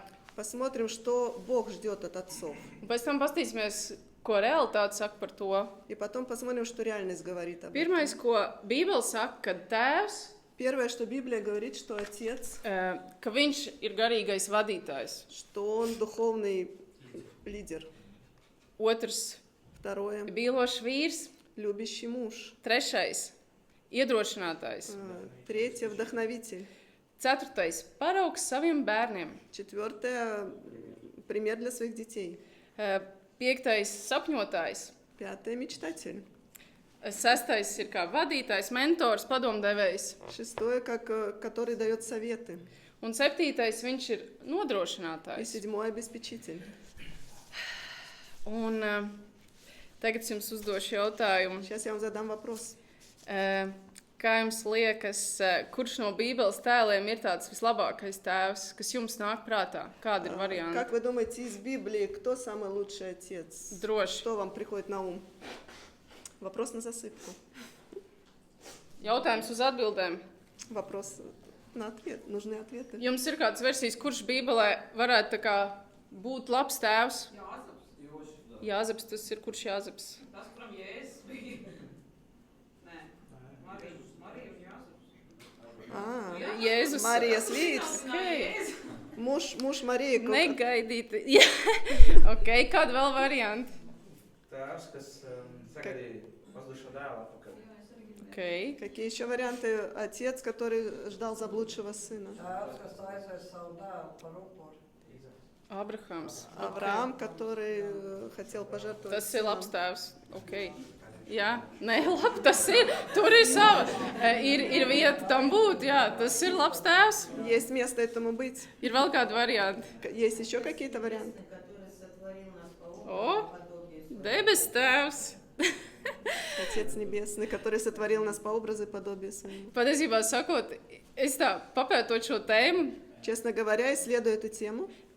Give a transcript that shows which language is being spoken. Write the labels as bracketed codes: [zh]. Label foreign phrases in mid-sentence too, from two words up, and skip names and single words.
[ru] Посмотрим, что Бог ждет от отцов. [lv] Un pēc tam paskatīsimies, ko realitāte saka par to. [ru] И потом посмотрим, что реальность говорит об этом. [lv] Pirmais, ko Bībele saka, ka tēvs, [ru] Первое, что Библия говорит, что отец, [lv] ka viņš ir garīgais vadītājs. [ru] что он духовный лидер. [lv] Otrs, [ru] Второе, [lv] mīlošs vīrs. [ru] любящий муж. [lv] Trešais, iedrošinātājs. [ru] Третье, вдохновитель. [lv] Ceturtais, paraugs saviem bērniem. [ru] Четвертое, пример для своих детей. [lv] Piektais, sapņotājs. [ru] Пятое, мечтатель. [lv] Sestais ir kā vadītājs, mentors, padomdevējs. [ru] Шестое, который дает советы. [lv] Un septītais, viņš ir [ru] И [lv] nodrošinātājs. [ru] седьмое, обеспечитель. [lv] Un tagad es jums uzdošu jautājumu. [ru] Сейчас я вам задам вопрос. [lv] Kā jums liekas, kurš no Bībeles tēliem ir tāds vislabākais tēvs, kas jums nāk prātā? Kādi ir varianti? [ru] Как вы думаете, из Библии, кто самый лучший отец? [lv] Droši. [ru] Что вам приходит на ум? Вопрос на засыпку. [lv] Jautājums uz atbildēm. [ru] Вопрос на ответ. Нужны ответы. [lv] Jums ir kāds versijas, kurš Bībelē varētu tā kā būt labs tēvs? Jāzeps, tas ir kurš Jāzeps? Tas, kuram Jēzus bija. Nē, Marija un Jāzeps. Jēzus. Марijas vīrs. Okay. [ru] Муж Марии. [lv] Negaidīti. Jā. Ok, kāda vēl varianti? Tēvs, kas sagaidīja pazudušo dēlu atpakaļ. Ok. [ru] Какие еще варианты? Отец, который ждал заблудшего сына. [lv] Tēvs, kas aizved savu dēlu par upuri. Abrahams. [ru] Авраам, который хотел пожертвовать [lv] Tas ir [ru] сыном. [lv] labs tēvs. Ok. Jā, nē, labi, tas ir. Tur ir sava. Ir vieta tam būt, jā. Tas ir labs tēvs. [ru] Есть место этому быть. [lv] Ir vēl kādi varianti. [ru] Есть еще какие-то варианты? [lv] O, debes tēvs. [ru] Отец Небесный, который сотворил нас по образу и подобию своему. [lv] Patiesībā sakot, es tā papētot šo tēmu, [ru] Честно говоря, исследуя эту тему,